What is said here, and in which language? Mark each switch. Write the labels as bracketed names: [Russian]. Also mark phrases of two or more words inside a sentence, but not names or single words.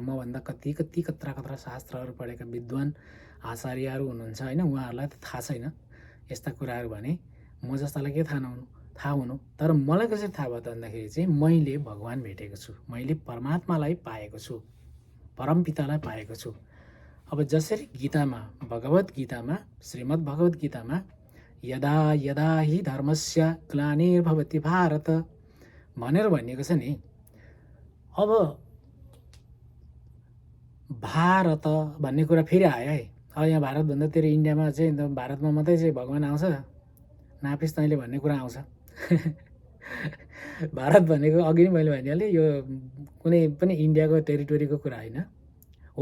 [Nepali] मभन्दा कत्रा शास्त्रहरू पढेका विद्वान आचार्यहरू हुनुहुन्छ होइन, उहाँहरूलाई त थाहा छैन यस्ता कुराहरू भने। म जस्तालाई के थाहा हुनु। तर मलाई कसरी थाहा भयो त भन्दाखेरि चाहिँ मैले भगवान् भेटेको छु, मैले परमात्मालाई पाएको छु, परमपितालाई पाएको छु। अब जसरी गीतामा, भगवत गीतामा, श्रीमद् भगवत गीतामा [Sanskrit] यदा यदा हि धर्मस्य ग्लानिर्भवति भारत [Nepali] भनेर भनिएको छ नि। अब भारत भन्ने कुरा फेरि आयो है। अब यहाँ भारत भन्दा तेरो इन्डियामा चाहिँ भारतमा मात्रै चाहिँ भगवान् आउँछ, नापिस तैँले भन्ने कुरा आउँछ। भारत भनेको अघि नै मैले भनिहालेँ, यो कुनै पनि इन्डियाको टेरिटोरीको कुरा होइन हो।